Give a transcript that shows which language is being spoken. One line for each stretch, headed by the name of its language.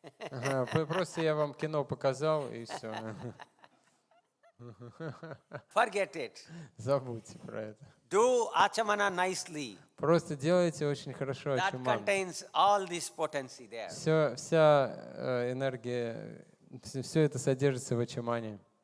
Russian: Ага, просто я вам кино показал, и все.
English: Forget it.
Russian: Забудьте про это.
English: Do achamana nicely.
Russian: Просто делайте очень хорошо
English: That
Russian: ачаман.
English: contains all this potency there.
Russian: Вся энергия, все это содержится в ачамане.